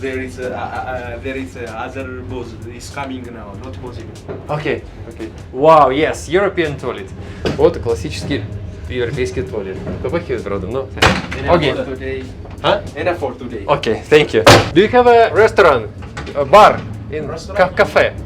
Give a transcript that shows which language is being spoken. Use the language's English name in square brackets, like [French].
[English] There is other bus is coming now, not possible. Окей. Wow, yes, European toilet. [Russian] Вот и классический европейский туалет. Попахивает, правда, но... Окей. Huh? [English] Enough for today. Okay, thank you. Do you have a restaurant, a bar in cafe?